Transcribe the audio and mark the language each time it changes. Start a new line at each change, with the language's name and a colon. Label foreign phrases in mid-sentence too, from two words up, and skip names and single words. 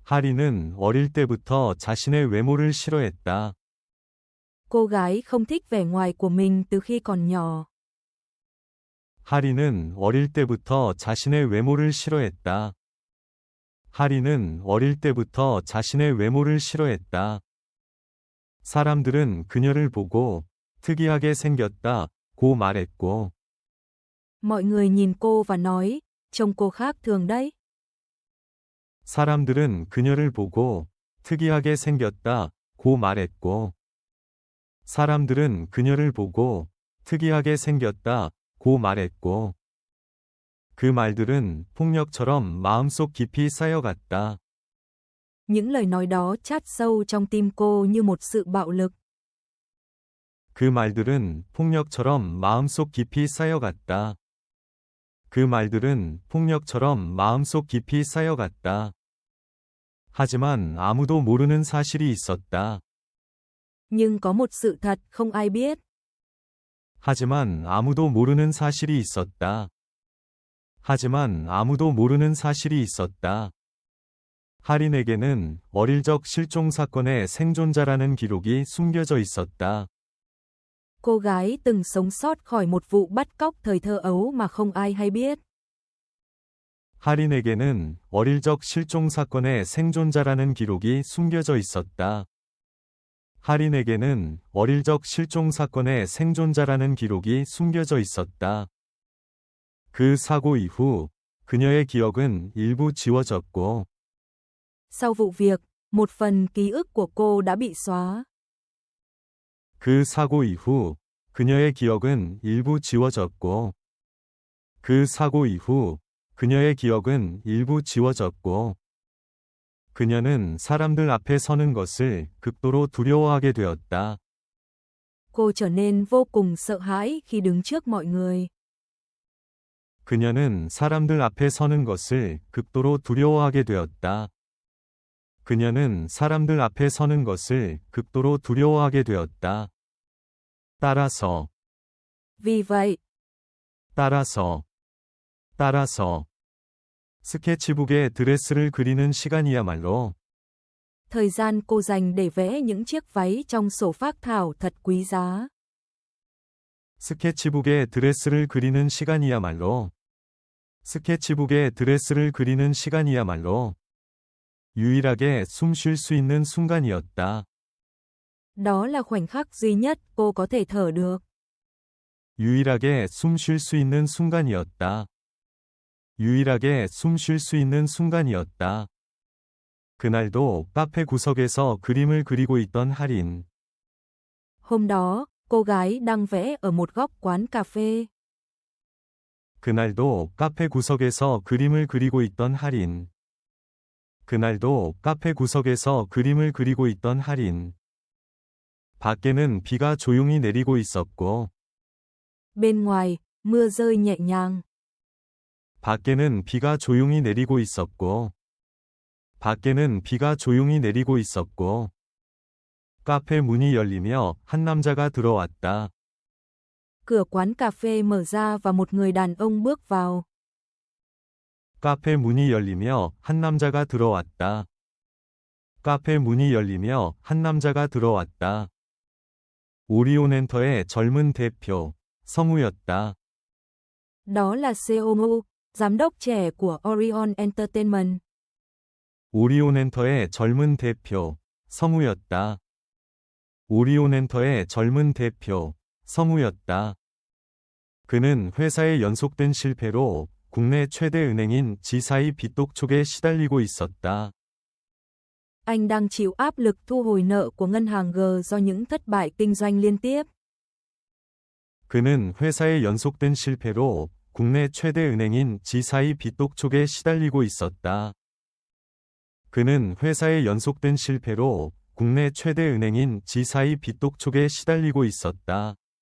Korean: 하리는 어릴 때부터 자신의 외모를 싫어했다.
Vietnamese: Cô gái không thích vẻ ngoài của mình từ khi còn nhỏ.
Korean: 하리는 어릴 때부터 자신의 외모를 싫어했다. 하리는 어릴 때부터 자신의 외모를 싫어했다. 사람들은 그녀를 보고 특이하게 생겼다고 말했고,
Vietnamese: Mọi người nhìn cô và nói, trông cô khác thường đấy.
Korean: 사람들은 그녀를 보고 특이하게 생겼다고 말했고, 사람들은 그녀를 보고 특이하게 생겼다고 말했고, 그 말들은 폭력처럼 마음속 깊이 쌓여갔다.
Vietnamese: Những lời nói đó chát sâu trong tim cô như một sự bạo lực.
Korean: 그 말들은 폭력처럼 마음속 깊이 쌓여갔다. 그 말들은 폭력처럼 마음속 깊이 쌓여갔다. 하지만 아무도 모르는 사실이 있었다.
Vietnamese: Nhưng có một sự thật không ai biết.
Korean: 하지만 아무도 모르는 사실이 있었다. 하지만 아무도 모르는 사실이 있었다. 하린에게는 어릴 적 실종 사건의 생존자라는 기록이 숨겨져 있었다.
Vietnamese: Cô gái từng sống sót khỏi một vụ bắt cóc thời thơ ấu mà không ai hay biết.
Korean: 하린에게는 어릴 적 실종 사건의 생존자라는 기록이 숨겨져 있었다. 하린에게는 어릴 적 실종 사건의 생존자라는 기록이 숨겨져 있었다. 그 사고 이후 그녀의 기억은 일부 지워졌고,
Vietnamese: Sau vụ việc, một phần ký ức của cô đã bị xóa.
Korean: 그 사고 이후 그녀의 기억은 일부 지워졌고, 그 사고 이후 그녀의 기억은 일부 지워졌고, 그녀는 사람들 앞에 서는 것을 극도로 두려워하게 되었다.
Vietnamese: Cô trở nên vô cùng sợ hãi khi đứng trước mọi người.
Korean: 그녀는 사람들 앞에 서는 것을 극도로 두려워하게 되었다. 그녀는 사람들 앞에 서는 것을 극도로 두려워하게 되었다. 따라서,
Vietnamese: Vì vậy,
Korean: 따라서, 스케치북에 드레스를 그리는 시간이야말로
Vietnamese: thời gian cô dành để vẽ những chiếc váy trong sổ phác thảo thật quý giá.
Korean: 스케치북에 드레스를 그리는 시간이야말로 스케치북에 드레스를 그리는 시간이야말로 유일하게 숨 쉴 수 있는 순간이었다.
Vietnamese: Đó là khoảnh khắc duy nhất cô có thể thở được.
Korean: 유일하게 숨 쉴 수 있는 순간이었다. 유일하게 숨 쉴 수 있는 순간이었다. 그날도 카페 구석에서 그림을 그리고 있던 하린.
Vietnamese: Hôm đó, cô gái đang vẽ ở một góc quán cà phê.
Korean: 그날도 카페 구석에서 그림을 그리고 있던 하린. 그날도 카페 구석에서 그림을 그리고 있던 하린. 밖에는 비가 조용히 내리고 있었고,
Vietnamese: Bên ngoài, mưa rơi nhẹ nhàng.
Korean: 밖에는 비가 조용히 내리고 있었고, 밖에는 비가 조용히 내리고 있었고, 카페 문이 열리며 한 남자가 들어왔다.
Vietnamese: Cửa quán cà phê mở ra và một người đàn ông bước vào.
Korean: 카페 문이 열리며 한 남자가 들어왔다. 카페 문이 열리며 한 남자가 들어왔다. 오리온엔터의 젊은 대표, 성우였다.
Vietnamese: Đó là Seomu, giám đốc trẻ của Orion Entertainment.
Korean: 오리온엔터의 젊은 대표, 성우였다. 오리온엔터의 젊은 대표, 성우였다. 그는 회사의 연속된 실패로 국내 최대 은행인 지사이 빚독촉에 시달리고 있었다.
Vietnamese: Anh đang chịu áp lực thu hồi nợ của ngân hàng G do những thất bại kinh doanh liên tiếp.
Korean: 그는 회사의 연속된 실패로 국내 최대 은행인 지사이 빚독촉에 시달리고 있었다. 그는 회사의 연속된 실패로 국내 최대 은행인 지사이 빚독촉에 시달리고 있었다.